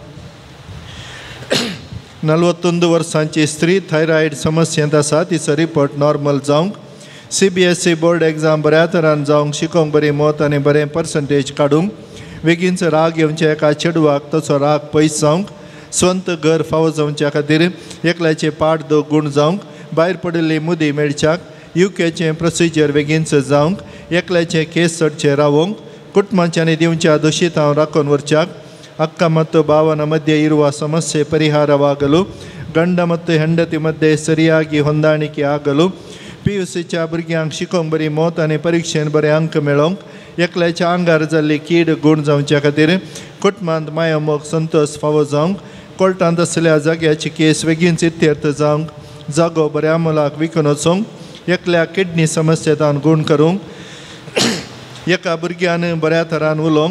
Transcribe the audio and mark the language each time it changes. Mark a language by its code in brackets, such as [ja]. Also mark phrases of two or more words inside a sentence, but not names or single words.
[kok] 41 वर्सांची स्त्री थायरॉयड समस्येंत आसा तिचो रिपोर्ट नॉर्मल जावंक [en] CBSE board exam [kok] बऱ्या तरान जावंक शिकोवंक बरी मोत आनी बरें पर्संटेज काडूंक बेगीनचो राग येवचे एका चेडवाक तसो राग पयस जावंक स्वंत घर फावो जावच्या खातीर एकल्याचे पाठ दूख गूण जावंक भायर पडिल्ली मुदी मेळच्याक UKचें प्रोसिजर बेगीनच जावंक एकल्याचे केस चडचे रावोंक कुटुंबांच्यांनी दिवच्या दोशीतांव राखून व्हरच्याक [kn] ಅಕ್ಕ ಮತ್ತು ಭಾವನ ಮಧ್ಯೆ ಇರುವ ಸಮಸ್ಯೆ ಪರಿಹಾರವಾಗಲು ಗಂಡ ಮತ್ತು ಹೆಂಡತಿ ಮಧ್ಯೆ ಸರಿಯಾಗಿ ಹೊಂದಾಣಿಕೆ ಆಗಲು [kok] PUCच्या भुरग्यांक शिकोवंक बरी मोत आनी परीक्षेन बरे अंक मेळोवंक एकल्याच्या आंगार जाल्ली कीड गूण जावच्या खातीर कुटुंबांत मायमोग संतोश फावो जावंक कोर्टांत आसलेल्या जाग्याची केस बेगीनच इत्यर्थ जावंक जागो बऱ्या मोलाक विकून वचोवंक एकल्या किडनी समस्येंतान गूण करूंक एका भुरग्यान बऱ्या तरान उलोवंक